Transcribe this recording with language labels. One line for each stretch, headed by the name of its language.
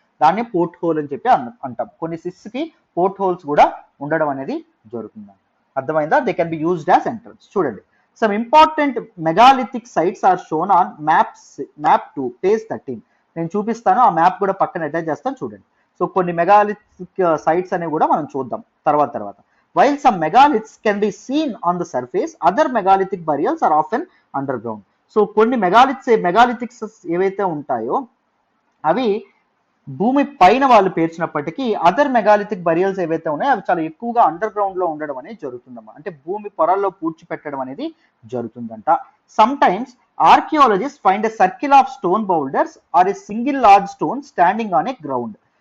Telugu: దాన్ని port whole అని చెప్పి అంటాం. కొన్ని సిస్ కి పోర్ట్ హోల్స్ కూడా ఉండడం అనేది జరుగుతుంది.
English: అర్థమైందా, they can be used as entrance. చూడండి, some important megalithic sites are shown on map 2 page 13.
Telugu: నేను చూపిస్తాను, ఆ మ్యాప్ కూడా పక్కన అటాచ్ చేస్తాను, చూడండి. సో కొన్ని మెగాలిథిక్ సైట్స్ అనేవి కూడా మనం చూద్దాం తర్వాత.
English: While some megaliths can be seen on the surface, other megalithic burials are often underground.
Telugu: So కొన్ని మెగాలిథిక్స్ ఏవైతే ఉంటాయో అవి భూమి పైన వాళ్ళు పేర్చినప్పటికీ అదర్ మెగాలిథిక్ బరియల్స్ ఏవైతే ఉన్నాయో అవి చాలా ఎక్కువగా అండర్ గ్రౌండ్ లో ఉండడం అనేది జరుగుతుందమ్మా. అంటే భూమి పొరల్లో పూడ్చిపెట్టడం అనేది జరుగుతుందంట.
English: Sometimes archaeologist find a circle of stone boulders or a single large stone standing on a ground.